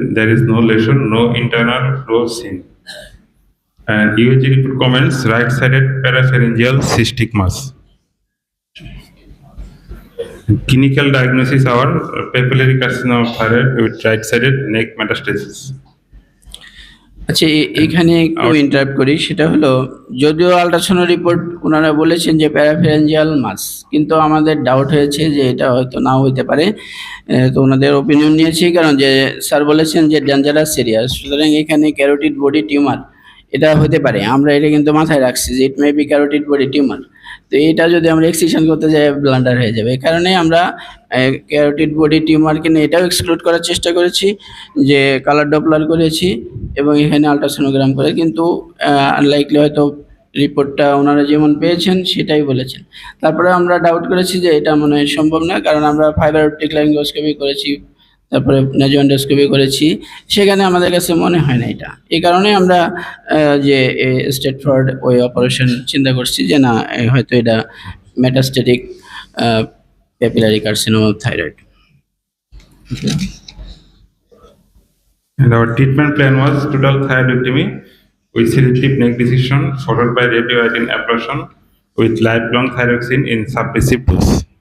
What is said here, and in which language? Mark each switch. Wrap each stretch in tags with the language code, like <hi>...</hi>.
<en>There is no lesion, no internal flow seen. And EOG report comments right-sided parapharyngeal cystic mass. Clinical diagnosis are papillary carcinoma of thyroid with right-sided neck metastasis.</en> <bn>আচ্ছা, এখানে একটু interrupt করি, সেটা হলো যদিও ultrasound report ওনারা বলেছেন যে প্যারাফেরেঞ্জিয়াল মাস, কিন্তু আমাদের ডাউট হয়েছে যে এটা হয়তো নাও হইতে পারে। তো ওনাদের ওপিনিয়ন নিয়েছি, কারণ যে স্যার বলেছেন যে ডেঞ্জারাস সিরিয়াস, সুতরাং এখানে ক্যারোটিড বডি টিউমার এটা হতে পারে। আমরা এটা কিন্তু মাথায় রাখছি যে</bn> <en>it may be</en> <bn>carotid body tumour. তো এটা যদি আমরা এক্সিশন করতে যাই ব্লান্ডার হয়ে যাবে, এই কারণে আমরা ক্যারোটিড বডি টিউমারকে নিয়ে এটাও এক্সক্লুড করার চেষ্টা করেছি, যে কালার ডপলার করেছি এবং এখানে আল্ট্রাসোনোগ্রাম করে, কিন্তু আনলাইকলি হয়তো রিপোর্টটা ওনারা যেমন পেয়েছেন সেটাই বলেছেন। তারপরে আমরা ডাউট করেছি যে এটা মনে হয় সম্ভব না, কারণ আমরা ফাইবার অপটিক লারিঙ্গোস্কোপি করেছি, তারপরে নেজোএন্ডোস্কোপি করেছি, সেখানে আমাদের কাছে মনে হয় না এটা। এই কারণে আমরা যে স্টেট ফরওয়ার্ড ওই অপারেশন চিন্তা করছি যে না, হয়তো এটা metastatic papillary carcinoma of thyroid.</bn> <en>And our treatment plan was total thyroidectomy with selective neck decision followed by radioiodine ablation with lifelong thyroxine in suppressive dose.</en>